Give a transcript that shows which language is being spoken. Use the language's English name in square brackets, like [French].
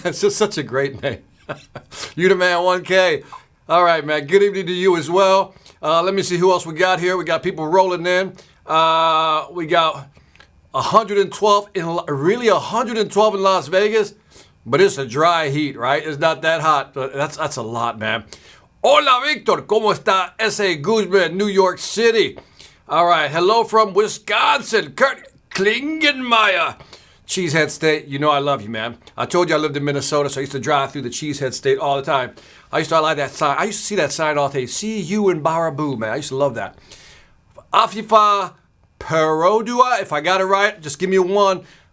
[English] It's just such a great name. You the man 1K. All right, man. Good evening to you as well. Let me see who else we got here. We got people rolling in. We got 112 really 112 in Las Vegas, but it's a dry heat, right? It's not that hot, but that's a lot, man. [Spanish] Hola, Victor. ¿Cómo está ese Guzman, New York City? [English] All right. Hello from Wisconsin. Kurt Klingenmeyer. Cheesehead State, you know I love you, man. I told you I lived in Minnesota, so I used to drive through the Cheesehead State all the time. I used to like that sign. I used to see that sign all day. See you in Baraboo, man. I used to love that. Afifa Perodua, if I got it right, just give me a one.